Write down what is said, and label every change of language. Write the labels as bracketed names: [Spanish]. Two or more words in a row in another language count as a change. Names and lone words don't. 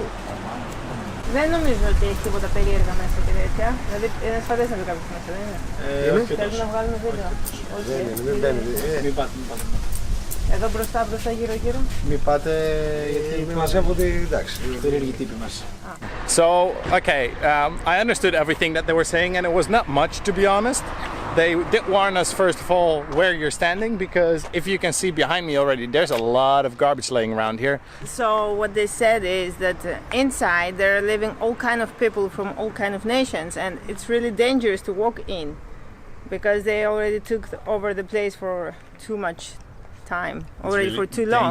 [Greek] Δεν νομίζω ότι έχει τίποτα περίεργα μέσα και τέτοια. Δηλαδή είναι ασφαλές να δει κάποιος μέσα, δεν είναι? Θέλουμε να βγάλουμε βίντεο. Δεν μπαίνει. Μην πάτε. Εδώ μπροστά, γύρω. Μην πάτε γιατί μας έπονται, εντάξει. περίεργοι τύποι μας. [English] So, okay, I understood everything that they were saying, and it was not much, to be honest. They did warn us, first of all, where you're standing, because if you can see behind me already, there's a lot of garbage laying around here. So what they said is that inside there are living all kind of people from all kind of nations, and it's really dangerous to walk in because they already took over the place for too much time, already really for too long.